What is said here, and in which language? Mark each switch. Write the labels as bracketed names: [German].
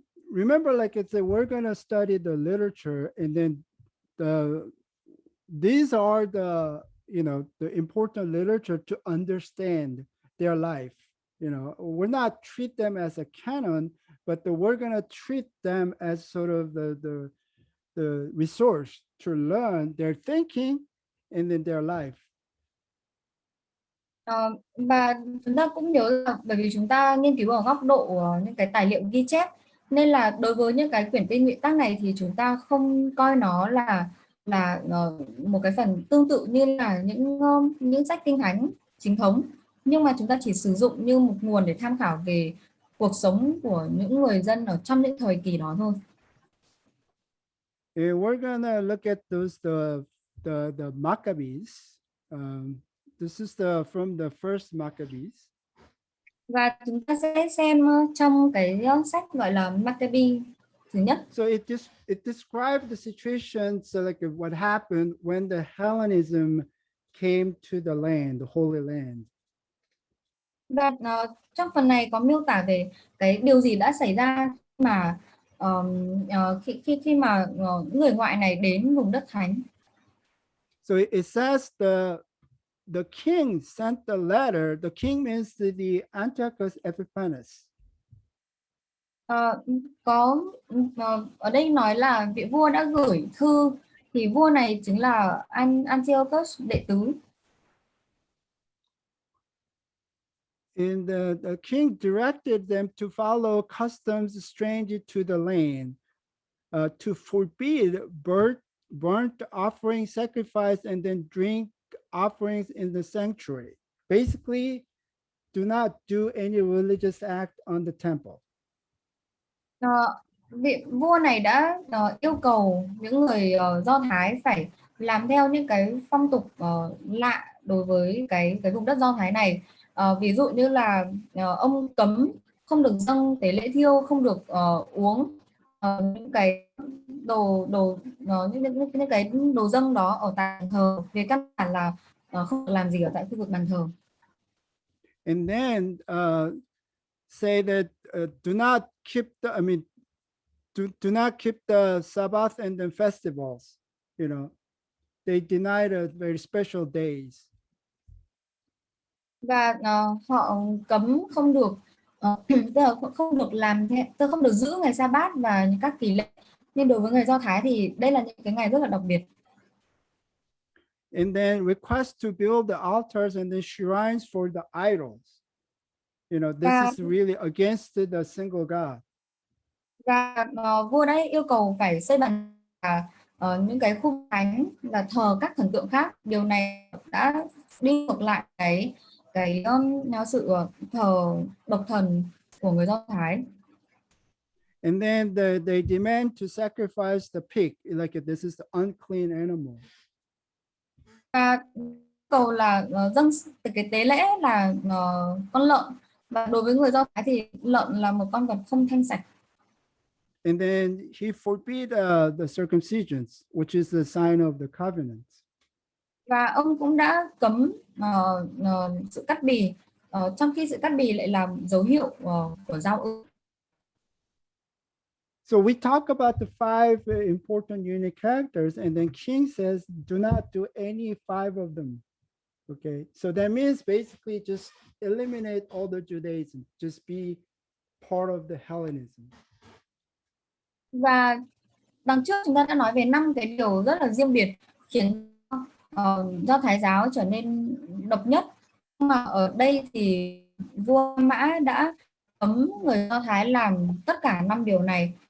[English] Remember, like it's we're going to study the literature, and then these are the important literature to understand their life. We're not treat them as a canon, but we're going to treat them as sort of the resource to learn their thinking and then their life. [Vietnamese] Và chúng ta cũng nhớ là bởi vì chúng ta nghiên cứu ở góc độ những cái tài liệu ghi chép, nên là đối với những cái quyển kinh ngụy tác này thì chúng ta không coi nó là một cái phần tương tự như là những sách kinh thánh chính thống, nhưng mà chúng ta chỉ sử dụng như một nguồn để tham khảo về cuộc sống của những người dân ở trong những thời kỳ đó thôi. [English] We're gonna look at those the Maccabees. This is from the first Maccabees. [Vietnamese] Và chúng ta sẽ xem trong cái sách gọi là Maccabees thứ nhất. [English] So it describes the situation, so like what happened when the Hellenism came to the land, the Holy Land. [Vietnamese] Và trong phần này có miêu tả về cái điều gì đã xảy ra mà khi mà người ngoại này đến vùng đất thánh. [English] So it says the king sent the letter. The king means the Antiochus Epiphanes. [Vietnamese] Có ở đây nói là vị vua đã gửi thư, thì vua này chính là Antiochus đệ tứ. [English] And the king directed them to follow customs strange to the land, to forbid burnt offering, sacrifice, and then drink offerings in the sanctuary. Basically, do not do any religious act on the temple. [Vietnamese] Vị vua này đã yêu cầu những người Do Thái phải làm theo những cái phong tục lạ đối với cái vùng đất Do Thái này. Ví dụ như là ông cấm không được dâng tế lễ thiêu, không được uống những cái những cái đồ dâng đó ở tại bàn thờ, về căn bản là không được làm gì ở tại khu vực bàn thờ. [English] And then say that do not keep the, do not keep the Sabbath and the festivals. You know, they deny the very special days. [Vietnamese] Và họ cấm không được tức là không được làm theo, không được giữ ngày sa bát và các kỳ lễ. Nhưng đối với người Do Thái thì đây là những cái ngày rất là đặc biệt. [English] And then request to build the altars and the shrines for the idols. You know, this is really against the single God. [Vietnamese] Và vua đã yêu cầu phải xây bàn những cái khu thánh là thờ các thần tượng khác. Điều này đã đi ngược lại cái sự thờ độc thần của người Do Thái. [English] And then they demand to sacrifice the pig, like this is the unclean animal. [Vietnamese] Và cầu là dâng cái tế lễ là con lợn, và đối với người Do Thái thì lợn là một con vật không thanh sạch. [English] And then he forbid the circumcisions, which is the sign of the covenant. [Vietnamese] Và ông cũng đã cấm sự cắt bì, trong khi sự cắt bì lại là dấu hiệu của giao ước. [English] So we talk about the 5 important unique characters, and then King says, do not do any 5 of them. Okay, so that means basically just eliminate all the Judaism, just be part of the Hellenism. [Vietnamese] Và đằng trước chúng ta đã nói về 5 cái điều rất là riêng biệt khiến Do Thái giáo trở nên độc nhất. Nhưng mà ở đây thì vua Mã đã cấm người Do Thái làm tất cả 5 điều này.